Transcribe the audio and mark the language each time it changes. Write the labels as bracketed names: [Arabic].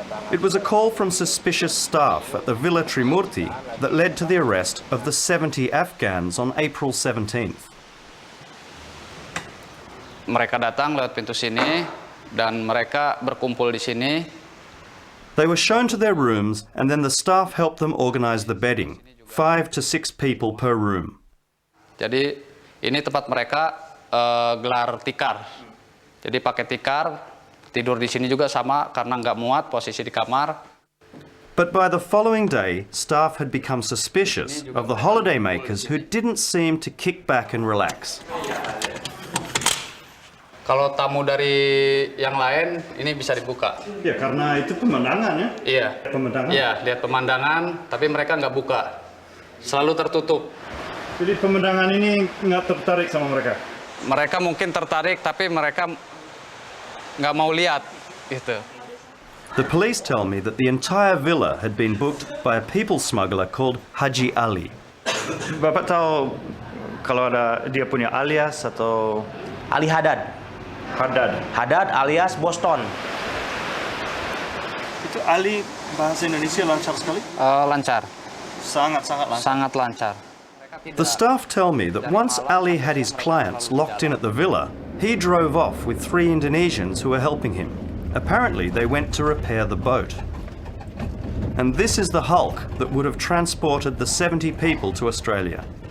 [English] It was a call from suspicious staff at the Villa Trimurti that led to the arrest of the 70 Afghans on April 17th. [Indonesian] Mereka datang lewat pintu sini dan mereka berkumpul di sini. [English] They were shown to their rooms and then the staff helped them organise the bedding. 5 to 6 people per room. [Indonesian] Jadi ini tempat mereka gelar tikar. Jadi pakai tikar, tidur di sini juga sama karena nggak muat posisi di kamar. But by the following day, staff had become suspicious of the holidaymakers who didn't seem to kick back and relax. Kalau tamu dari yang lain, ini bisa dibuka. Ya, karena itu pemandangan ya? Iya. Pemandangan? Iya, lihat pemandangan, tapi mereka nggak buka. Selalu tertutup. Jadi pemandangan ini nggak tertarik sama mereka? Mereka mungkin tertarik, tapi mereka nggak mau lihat. Gitu. [English] The police tell me that the entire villa had been booked by a people smuggler called Haji Ali. [Indonesian] Bapak tahu kalau ada dia punya alias atau... Ali Haddad. Haddad. Haddad alias Boston. Itu Ali bahasa Indonesia lancar sekali? Lancar. Sangat-sangat lancar. Sangat lancar. [English] The staff tell me that once Ali had his clients locked in at the villa, he drove off with 3 Indonesians who were helping him. Apparently, they went to repair the boat. And this is the hulk that would have transported the 70 people to Australia.